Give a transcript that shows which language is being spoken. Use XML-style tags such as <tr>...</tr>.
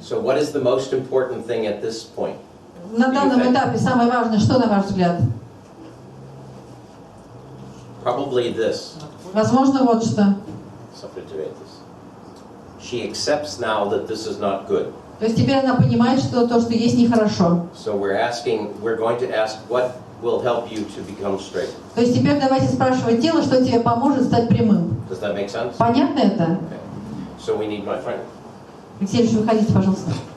<en>So what is the most important thing at this point?</en> <ru>На данном этапе самое важное, что на ваш взгляд?</ru> <en>Probably this.</en> <ru>Возможно, вот что.</ru> <en>She accepts now that this is not good.</en> <ru>То есть теперь она понимает, что то, что есть, нехорошо.</ru> <en>So we're going to ask what will help you to become straight.</en> <ru>То есть теперь давайте спрашивать тело, что тебе поможет стать прямым.</ru> <en>Does that make sense?</en> <ru>Понятно это?</ru> <en>Okay. So we need my friend</en> <ru>Алексей, выходите, пожалуйста.</ru>